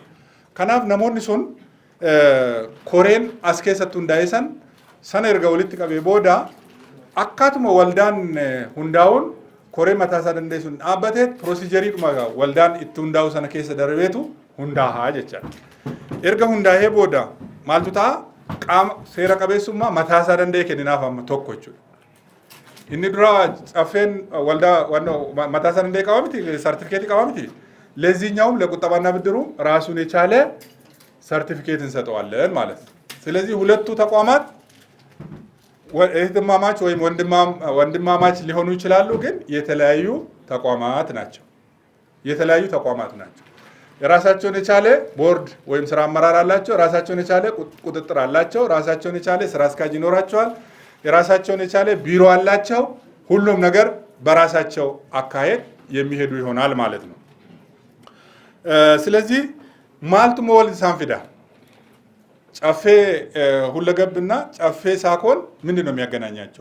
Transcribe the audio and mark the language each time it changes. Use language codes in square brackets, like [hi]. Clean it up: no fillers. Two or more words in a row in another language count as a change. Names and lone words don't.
[om] Kanaaf namoonni sun koreen as keessatti hundaa'e sana erga walitti qabee booda akkaatuma waldaan hundaa'uun koree mataa isaa danda'e sun dhaabbatee pirosiijarii dhuma waldaan itti hundaa'u sana keessa darbeetu hundaa'a jechaadha. Erga hundaa'ee booda maaltu ta'a? Qaama seera qabeessummaa mataa isaa danda'e kenninaaf amma tokko jechuudha. Inni dura caffeen waldaa mataa isaa danda'e qaba miti sartifikeetii qaba miti. [am] ለዚህኛውም ለቁጠባና ብድሩ ራሱን የቻለ ሰርቲፊኬት እንሰጠዋለን ማለት ነው። ስለዚህ ሁለቱ ተቋማት እህትማማች ወይም ወንድማማች ሊሆኑ ይችላሉ፣ ግን የተለያዩ ተቋማት ናቸው። የራሳቸውን የቻለ ቦርድ ወይም ስራ አመራር አላቸው። ራሳቸውን የቻለ ቁጥጥር አላቸው። ራሳቸውን የቻለ ስራ አስኪያጅ ይኖራቸዋል። የራሳቸውን የቻለ ቢሮ አላቸው። ሁሉም ነገር በራሳቸው አካሄድ የሚሄዱ ይሆናል ማለት ነው። ስለዚህ ማልቱ ሞል ሳንፊዳ ጨፌ ሁለገብና ጨፌ ሳኮን ምንድን ነው የሚያገናኛቸው?